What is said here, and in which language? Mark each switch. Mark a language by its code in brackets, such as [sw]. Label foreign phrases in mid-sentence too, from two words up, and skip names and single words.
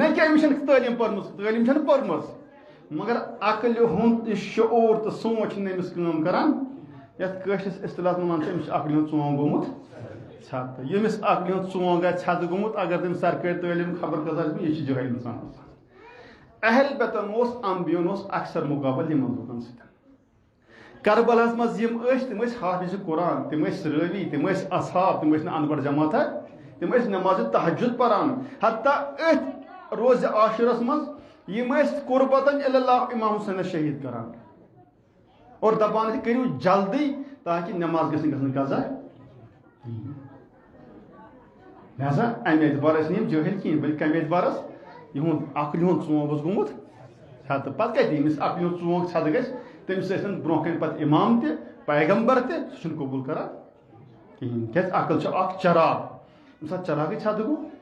[ks] کہ أمِس چھَنہٕ تعلیٖم پٔرمٕژ تعلیٖم چھَنہٕ پٔرمٕژ مگر عقلہِ ہُنٛد شعوٗر تہٕ سونٛچ چھِنہٕ أمِس کٲم کران یَتھ کٲشرِس اصطلاحس منٛز وَنان چھِ أمِس چھِ عقلہِ ہُنٛد ژوٚنٛگ گوٚمُت ژھٮ۪تہٕ ییٚمِس عقلہِ ہُنٛد ژوٚنٛگ آسہِ ژھٮ۪تہٕ گوٚمُت اگر تٔمِس سرکٲرۍ تعلیٖم خبر کۭژاہ آسہِ یہِ چھِ جٲہل اِنسان آسان اہل بیتن انبیون اکثر مقابل یمن لوکن ست کربلاس مز یم تم حافظ قرآن تم راوی تم اصحاب تم انپڑھ جماعت تم نماز تہجد پران حتیٰ ات روز عاشورس مز یم قربتن اللہ امام حسین شہید کران اور دپان کرو جلدی تاکہ نماز گھن قضا لہذا امہ اعتبار جاہل کہین بلکہ کمہ اعتبار یہند عقل ہند ژوٚنٛگ گوٚمُت ژھٮ۪تہٕ پتہٕ کتہِ ییٚمِس عقلہِ ہُنٛد ژوٚنٛگ ژھٮ۪تہٕ گژھِ تٔمِس ٲسِن برونٛہہ کَنہِ پتہٕ اِمام تہِ پیغمبر تہِ سُہ چھُنہٕ قبوٗل کران کِہیٖنۍ کیٛازِ عقل چھُ اکھ چراغ ییٚمہِ ساتہٕ چراغٕے ژھٮ۪تہٕ گوٚو